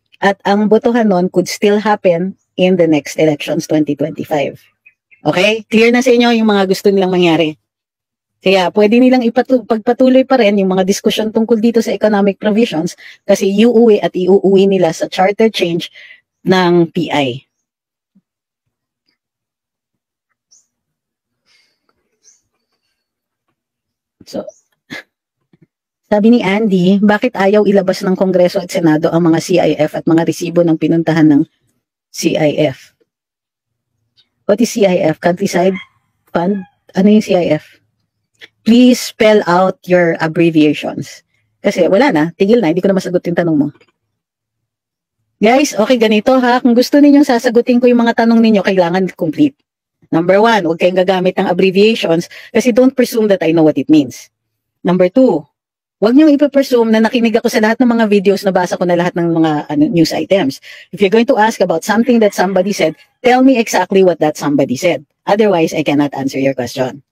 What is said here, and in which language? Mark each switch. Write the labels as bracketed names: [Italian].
[Filipino] At ang botohan nun [English] could still happen in the next elections 2025. Okay? [Filipino] Clear na sa inyo yung mga gusto nilang mangyari. Kaya pwede nilang pagpatuloy pa rin yung mga diskusyon tungkol dito sa economic provisions kasi iuuwi nila sa charter change ng PI. So, sabi ni Andy, bakit ayaw ilabas ng Kongreso at Senado ang mga CIF at mga resibo ng pinuntahan ng CIF? [English] What is CIF? Countryside Fund? [Filipino] Ano yung CIF? [English] Please spell out your abbreviations. [Filipino] Kasi wala na, tigil na, hindi ko na masagot yung tanong mo. Guys, okay, ganito ha. Kung gusto ninyong sasagutin ko yung mga tanong ninyo, kailangan complete. Number 1, huwag kayong gagamit ng abbreviations kasi [English] don't presume that I know what it means. [Filipino] Number 2, huwag niyong ipapresume na nakinig ako sa lahat ng mga videos, nabasa ko na lahat ng mga news items. [English] If you're going to ask about something that somebody said, tell me exactly what that somebody said. Otherwise, I cannot answer your question.